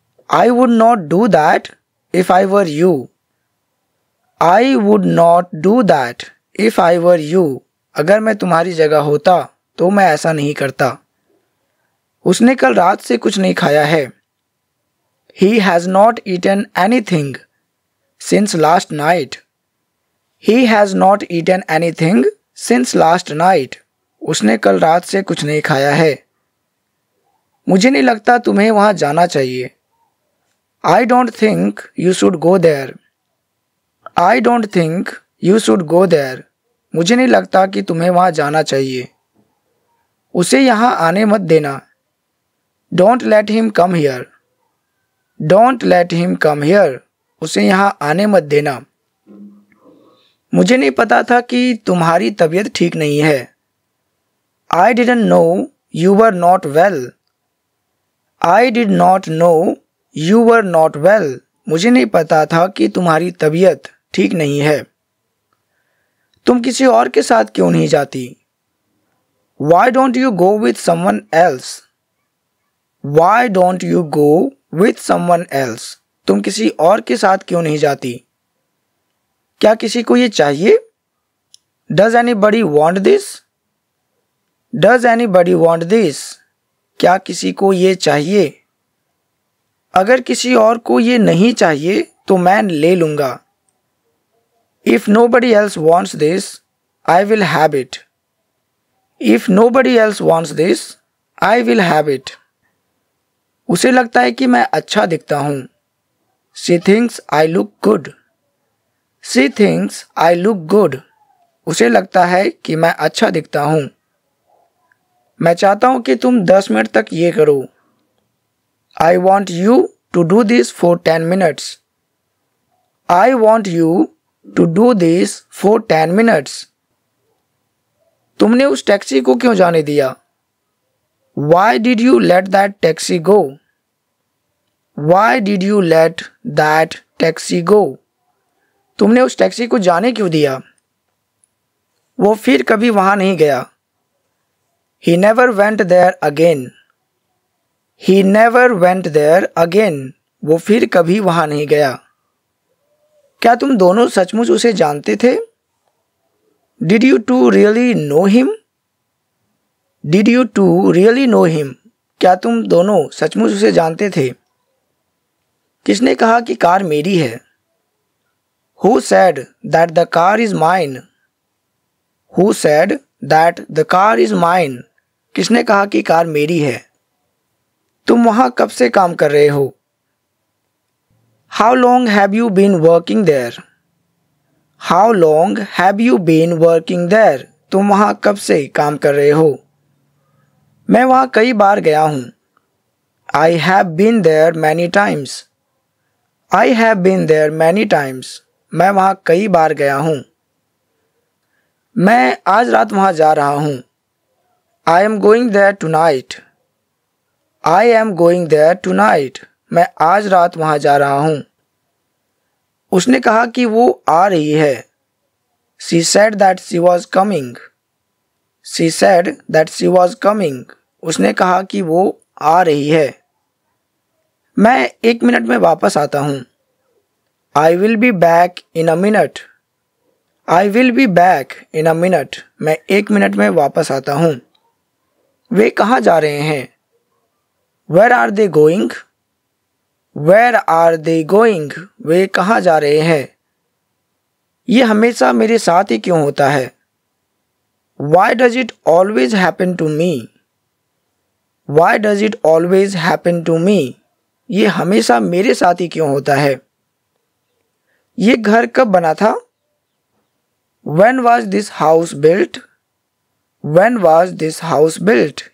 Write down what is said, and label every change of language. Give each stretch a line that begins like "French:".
English: I would not do that if I were you. I would not do that if I were you.
Hindi: अगर मैं तुम्हारी जगह होता तो मैं ऐसा नहीं करता। उसने कल रात से कुछ नहीं खाया है।
English: He has not eaten anything since last night. He has not eaten anything since last night.
Hindi: उसने कल रात से कुछ नहीं खाया है। मुझे नहीं लगता तुम्हें वहाँ जाना चाहिए।
English: I don't think you should go there. I don't think you should go there.
Hindi: मुझे नहीं लगता कि तुम्हें वहाँ जाना चाहिए। उसे यहाँ आने मत देना।
English: Don't let him come here. Don't let him come here.
Hindi: उसे यहाँ आने मत देना। मुझे नहीं पता था कि तुम्हारी तबीयत ठीक नहीं है।
English: I didn't know you were not well. I did not know you were not well.
Hindi: मुझे नहीं पता था कि तुम्हारी तबीयत ठीक नहीं है। तुम किसी और के साथ क्यों नहीं जाती?
English: Why don't you go with someone else? Why don't you go with someone else?
Hindi: तुम किसी और के साथ क्यों नहीं जाती? क्या किसी को ये चाहिए?
English: Does anybody want this? Does anybody want this?
Hindi: क्या किसी को ये चाहिए? अगर किसी और को ये नहीं चाहिए तो मैं ले लूँगा।
English: If nobody else wants this, I will have it. If nobody else wants this, I will have it.
Hindi: उसे लगता है कि मैं अच्छा दिखता हूँ।
English: She thinks I look good. She thinks I look good.
Hindi: उसे लगता है कि मैं अच्छा दिखता हूँ। मैं चाहता हूँ कि तुम 10 मिनट तक ये करो।
English: I want you to do this for 10 minutes. I want you to do this for 10 minutes.
Hindi: तुमने उस टैक्सी को क्यों जाने दिया?
English: Why did you let that taxi go? Why did you let that taxi go?
Hindi: तुमने उस taxi को जाने क्यों दिया? वो फिर कभी वहाँ नहीं गया।
English: He never went there again. He never went there again.
Hindi: वो फिर कभी वहाँ नहीं गया। क्या तुम दोनों सचमुच उसे जानते थे?
English: Did you two really know him? Did you two really know him?
Hindi: क्या तुम दोनों सचमुच उसे जानते थे? किसने कहा कि कार मेरी है?
English: Who said that the car is mine? Who said that the car is mine?
Hindi: किसने कहा कि कार मेरी है? तुम वहाँ कब से काम कर रहे हो?
English: How long have you been working there? How long have you been working there?
Hindi: तुम वहाँ कब से काम कर रहे हो? मैं वहाँ कई बार गया हूँ।
English: I have been there many times. I have been there many times.
Hindi: मैं वहाँ कई बार गया हूँ। मैं आज रात वहाँ जा रहा हूँ।
English: I am going there tonight. I am going there tonight.
Hindi: मैं आज रात वहाँ जा रहा हूँ। उसने कहा कि वो आ रही है।
English: She said that she was coming. She said that she was coming.
Hindi: उसने कहा कि वो आ रही है। मैं 1 मिनट में वापस आता हूँ।
English: I will be back in a minute. I will be back in a minute.
Hindi: मैं 1 मिनट में वापस आता हूँ। वे कहाँ जा रहे हैं?
English: Where are they going? Where are they going?
Hindi: वे कहाँ जा रहे हैं? ये हमेशा मेरे साथ ही क्यों होता है?
English: Why does it always happen to me? Why does it always happen to me?
Hindi: ये हमेशा मेरे साथ ही क्यों होता है? ये घर कब बना था?
English: When was this house built? When was this house built?